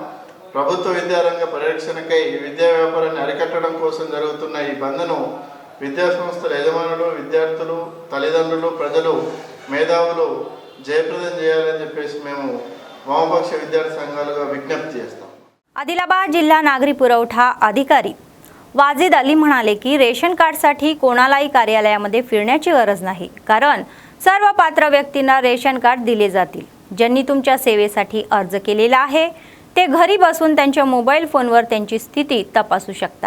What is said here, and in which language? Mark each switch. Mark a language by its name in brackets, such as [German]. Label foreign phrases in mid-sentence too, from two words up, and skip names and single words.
[Telugu] ప్రభుత్వ విద్యారంగ పరిరక్షణకై విద్యా వ్యాపారాన్ని అరికట్టడం కోసం జరుగుతున్న ఈ బంద్ను విద్యా సంస్థల యజమానులు, విద్యార్థులు, తల్లిదండ్రులు, ప్రజలు, మేధావులు జయప్రదం చేయాలని చెప్పేసి మేము వామపక్ష విద్యార్థి సంఘాలుగా విజ్ఞప్తి చేస్తాం. [Marathi] आदिलाबाद जिल्हा नागरी पुरवठा अधिकारी वाजिद अली म्हणाले की रेशन कार्डसाठी कोणालाही कार्यालयामध्ये फिरण्याची गरज नाही, कारण सर्व पात्र व्यक्तींना [English] ration card [Marathi] दिले जातील. ज्यांनी तुमच्या सेवेसाठी अर्ज केलेला आहे ते घरी बसून त्यांच्या मोबाईल फोनवर त्यांची स्थिती तपासू शकतात.